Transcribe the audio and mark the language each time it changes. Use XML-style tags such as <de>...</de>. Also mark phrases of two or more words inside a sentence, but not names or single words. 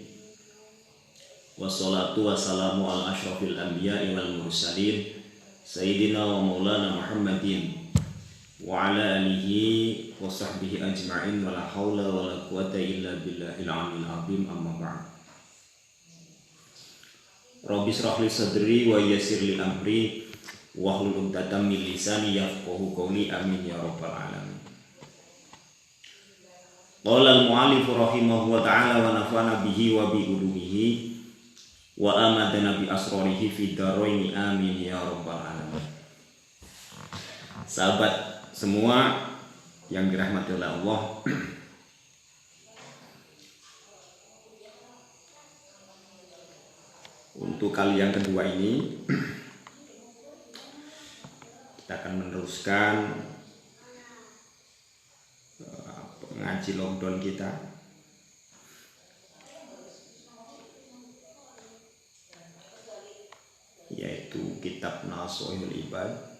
<ar>والصلاة والسلام على أشرف الأنبياء والمرسلين سيدنا ومولانا محمد وعلى آله وصحبه أجمعين ولا حول ولا قوة إلا بالله العلي العظيم، أما بعد. رب اشرح لي صدري ويسر لي أمري واحلل عقدة من لساني يفقهوا قولي، آمين يا رب العالمين. قال المؤلف رحمه وتعالى ونفعنا به وبعلومه وأمدنا بأسراره في الدارين, آمين يا رب العالمين.</ar> <id>Sahabat semua yang dirahmati oleh Allah, untuk kali yang kedua ini kita akan meneruskan ngaji lockdown kita, yaitu kitab Nashihul Ibad.</id>